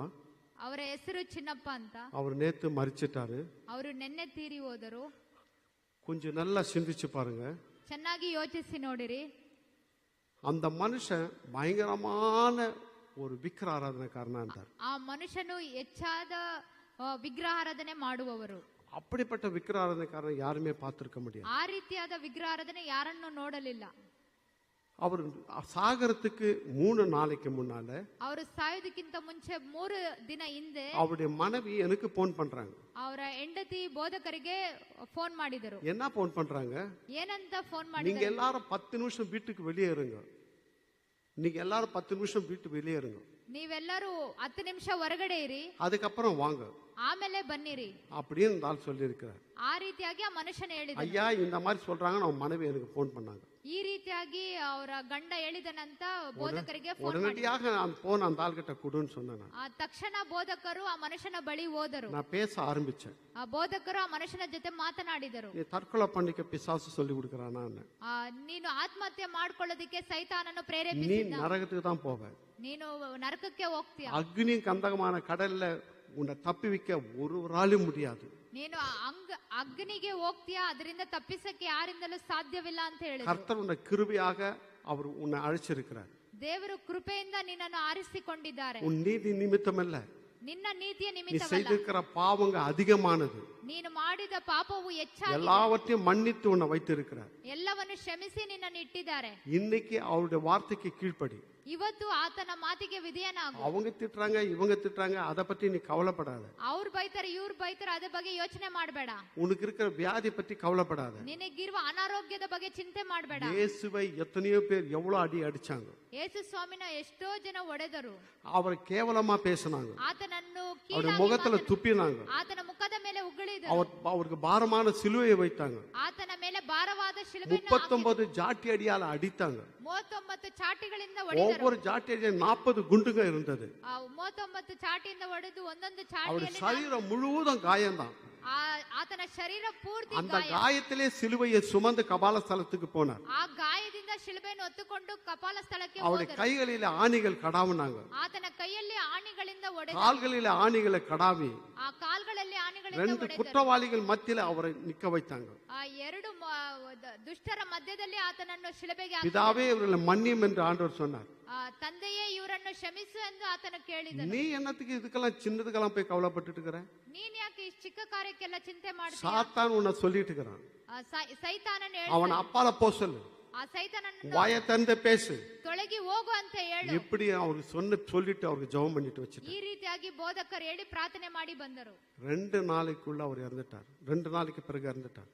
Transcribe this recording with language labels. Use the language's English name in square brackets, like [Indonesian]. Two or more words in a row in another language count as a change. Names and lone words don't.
[Kannada] ಅವರ ಹೆಸರು ಚಿನ್ನಪ್ಪ ಅಂತ. [Tamil] அவர் நேத்து மரிச்சிட்டாரு. [Kannada] ಅವರು ನಿನ್ನೆ ತೀರಿ ಹೋದರು. [Tamil] கொஞ்சம் நல்லா சிந்திச்சு பாருங்க. [Kannada] ಚೆನ್ನಾಗಿ ಯೋಚಿಸಿ ನೋಡಿರಿ. [Tamil] அந்த மனுஷன் பயங்கரமான ஒரு விக்கிர ஆராதனைக்காரனா இருந்தார். [Kannada] ಆ ಮನುಷ್ಯನು ಹೆಚ್ಚಾದ ವಿಗ್ರಹಾರಾಧನೆ ಮಾಡುವವರು. [Tamil] அப்படிப்பட்ட விக்கிர ஆராதனைக்காரன் யாருமே பார்த்திருக்க முடியாது. [Kannada] ಆ ರೀತಿಯಾದ ವಿಗ್ರಹಾರಾಧನೆ ಯಾರನ್ನು ನೋಡಲಿಲ್ಲ. [Tamil] அவர் சாகரத்துக்கு 3 நாளைக்கு முன்னால [Kannada] ಅವರು ಸಾಯೋದಕ್ಕಿಂತ ಮುಂಚೆ 3 ದಿನ ಹಿಂದೆ [Tamil] அவருடைய மனைவி எனக்கு போன் பண்றாங்க. [Kannada] ಅವರ ಹೆಂಡತಿ ಬೋಧಕರಿಗೆ ಫೋನ್ ಮಾಡಿದರು. [Tamil] என்ன போன் பண்றாங்க? [Kannada] ಏನಂತ ಫೋನ್ [Tamil] நீங்க [Kannada] ಮಾಡಿದರು? [Tamil] எல்லாரும் 10 நிமிஷம் வீட்டுக்கு வெளியே இருங்க. நீங்க எல்லாரும் 10 நிமிஷம் வீட்டு வெளியே இருங்க. [Kannada] ನೀವೆಲ್ಲರೂ 10 ನಿಮಿಷ ಹೊರಗಡೆ ಇರಿ, [Tamil] அதுக்கப்புறம் வாங்க [Kannada] ಆಮೇಲೆ ಬನ್ನಿರಿ [Tamil] அப்படின்னு இந்த ஆள் சொல்லி இருக்கிறார். [Kannada] ಆ ರೀತಿಯಾಗಿ ಆ ಮನುಷ್ಯನ ಹೇಳಿದ. [Tamil] ஐயா இந்த மாதிரி சொல்றாங்க, நம்ம மனைவி எனக்கு போன் பண்ணாங்க. [Kannada] ಈ ರೀತಿಯಾಗಿ ಅವರ ಗಂಡ ಹೇಳಿದನಂತ ಬೋಧಕರಿಗೆ ಫೋನ್ ಮಾಡಿ. [Tamil] உடனடியாக நான் போன் அந்த ஆள் கிட்ட கொடுன்னு சொன்னேன். [Kannada] ಆ ತಕ್ಷಣ ಬೋಧಕರು ಆ ಮನುಷ್ಯನ ಬಳಿ ಹೋದರು. [Tamil] நான் பேச ஆரம்பிச்சேன். [Kannada] ಆ ಬೋಧಕರು ಆ ಮನುಷ್ಯನ ಜೊತೆ ಮಾತನಾಡಿದರು. [Tamil] நீ தற்கொலை பண்ணிக்க பிசாசு சொல்லி கொடுக்கறானா? [Kannada] ನೀನು ಆತ್ಮಹತ್ಯೆ ಮಾಡ್ಕೊಳ್ಳೋದಕ್ಕೆ ಸೈತಾನನ್ನು [Tamil] நீ [Kannada] ಪ್ರೇರೇಪಿಸಿದ. [Tamil] நரகத்துக்கு தான் போவ. [Kannada] ನೀನು ನರಕಕ್ಕೆ ಹೋಗ್ತೀಯ. [Tamil] அக்னி கந்தகமான கடல்ல உன்னை தப்பி வைக்க ஒருவராலும் முடியாது. [Kannada] ನೀನು ಅಗ್ನಿಗೆ ಹೋಗ್ತೀಯಾ, ಅದರಿಂದ ತಪ್ಪಿಸಕ್ಕೆ ಯಾರಿಂದಲೂ ಸಾಧ್ಯವಿಲ್ಲ ಅಂತ ಹೇಳಿದ್ರು. [Tamil] கர்த்தர் உன்னை கிருபையாக அவர் உன்னை அழைச்சிருக்கிறார். [Kannada] ದೇವರು ಕೃಪೆಯಿಂದ ನಿನ್ನನ್ನು ಆರಿಸಿಕೊಂಡಿದ್ದಾರೆ. [Tamil] உன் நீதி நிமித்தம் அல்ல, [Kannada] ನಿನ್ನ ನೀತಿಯ [Tamil] நீ [Kannada] ನಿಮಿತ್ತವಲ್ಲ. [Tamil] செய்திருக்கிற பாவங்க அதிகமானது. [Kannada] ನೀನು ಮಾಡಿದ ಪಾಪವು ಹೆಚ್ಚಾಗಿದೆ. [Tamil] எல்லாவற்றையும் மன்னித்து உன்னை வைத்திருக்கிறார். [Kannada] ಎಲ್ಲವನ್ನು ಕ್ಷಮಿಸಿ ನಿನ್ನನ್ನು ಇಟ್ಟಿದ್ದಾರೆ. [Tamil] இன்னைக்கு அவருடைய வார்த்தைக்கு கீழ்ப்படி. [Kannada] ಇವತ್ತು ಆತನ ಮಾತಿಗೆ ವಿಧೇಯನಾಗು. [Tamil] அவங்க திட்டுறாங்க, இவங்க திட்டுறாங்க, அதை பத்தி நீ கவலைப்படாத. [Kannada] ಅವ್ರು ಬೈತಾರೆ, ಇವ್ರು ಬೈತಾರೆ, ಅದ್ರ ಬಗ್ಗೆ ಯೋಚನೆ ಮಾಡಬೇಡ. [Tamil] உனக்கு இருக்கிற வியாதி பத்தி கவலைப்படாத. [Kannada] ನಿನಗಿರುವ ಅನಾರೋಗ್ಯದ ಬಗ್ಗೆ ಚಿಂತೆ ಮಾಡಬೇಡ. [Tamil] இயேசுவை எத்தனையோ பேர் எவ்வளவு அடி அடிச்சாங்க. [Kannada] ಯೇಸು ಸ್ವಾಮಿನ ಎಷ್ಟೋ ಜನ ಹೊಡೆದರು. [Tamil] அவரை கேவலமா பேசினாங்க. [Kannada] ಆತನನ್ನು [Tamil] அவருடைய முகத்துல துப்பினாங்க. [Kannada] ಆತನ ಮುಖದ ಮೇಲೆ ಉಗುಳಿದರು. [Tamil] அவருக்கு பாரமான சிலுவையை வைத்தாங்க. [Kannada] ಆತನ ಮೇಲೆ ಭಾರವಾದ ಶಿಲುಬೆಯನ್ನು [Tamil] 39 ஜாட்டி அடியால அடித்தாங்க. [Kannada] 39 ಚಾಟಿಗಳಿಂದ ಹೊಡೆದರು. [Tamil] ஒவ்வொரு ஜாட்டி அடியா 40 குண்டுங்க இருந்தது. [Kannada] 39 ಚಾಟಿಯಿಂದ ಹೊಡೆದು ಒಂದೊಂದು [Tamil] அவருடைய [Kannada] ಚಾಟಿಯಲ್ಲಿ [Tamil] சரீரம் முழுவதும் காயம்தான். [Kannada] ಆತನ ಶರೀರ ಪೂರ್ತಿ [Tamil] அந்த [Kannada] ಗಾಯ. [Tamil] காயத்திலே சிலுவையை சுமந்து கபால ஸ்தலத்துக்கு போனார். [Kannada] ಆ ಗಾಯದಿಂದ ಶಿಲುಬೆಯನ್ನು ಹೊತ್ತುಕೊಂಡು ಕಪಾಲ ಸ್ಥಳಕ್ಕೆ [Tamil] அவருடைய [Kannada] ಹೋದರು. [Tamil] கைகளிலே ஆணிகள் கடாவுனாங்க, [Kannada] ಆತನ ಕೈಯಲ್ಲಿ ಆಣಿಗಳಿಂದ ಹೊಡೆದರು. [Tamil] கால்களிலே ஆணிகளை கடாவி [Kannada] ಆ ಕಾಲ್ಗಳಲ್ಲಿ ಆಣಿಗಳಿಂದ [Tamil] 2 [Kannada] ಹೊಡೆದರು. [Tamil] குற்றவாளிகள் மத்தியில அவரை நிக்க வைத்தாங்க. [Kannada] ಆ ಎರಡು ದುಷ್ಟರ ಮಧ್ಯದಲ್ಲಿ ಆತನನ್ನು ಶಿಲುಬೆಗೆ [Tamil] பிதாவே இவர்களை மன்னியும் என்று ஆண்டவர் சொன்னார். [Kannada] ತಂದೆಯೇ ಇವರನ್ನು ಕ್ಷಮಿಸು ಎಂದು ಆತನು ಕೇಳಿದನು. [Tamil] நீ என்னத்துக்கு இதுக்கெல்லாம் சின்னதுக்கெல்லாம் போய் கவலைப்பட்டுட்டு இருக்கிற? [Kannada] ನೀನ್ ಯಾಕೆ ಈ ಚಿಕ್ಕ ಕಾರ್ಯಕ್ಕೆಲ್ಲ ಚಿಂತೆ ಮಾಡ್ತೀಯ? [Tamil] சாத்தான் உன்னை சொல்லிட்டு இருக்கிறான், [Kannada] ಸೈತಾನನು [Tamil] அவன் [Kannada] ಹೇಳ್ತಾನೆ, [Tamil] அப்பால போ சொல்லு, [Kannada] ಆ ಸೈತಾನನ್ನು [Tamil] வாயை திறந்து பேசு. [Kannada] ತೊಳಗಿ ಹೋಗು ಅಂತ ಹೇಳು. [Tamil] இப்படி அவருக்கு சொல்லிட்டு அவருக்கு ஜெபம் பண்ணிட்டு வச்சுட்டார். [Kannada] ಈ ರೀತಿಯಾಗಿ ಬೋಧಕರು ಹೇಳಿ ಪ್ರಾರ್ಥನೆ ಮಾಡಿ ಬಂದರು. [Tamil] 2 நாளைக்குள்ள அவர் இறந்துட்டார். 2 நாளைக்கு பிறகு இறந்துட்டார்.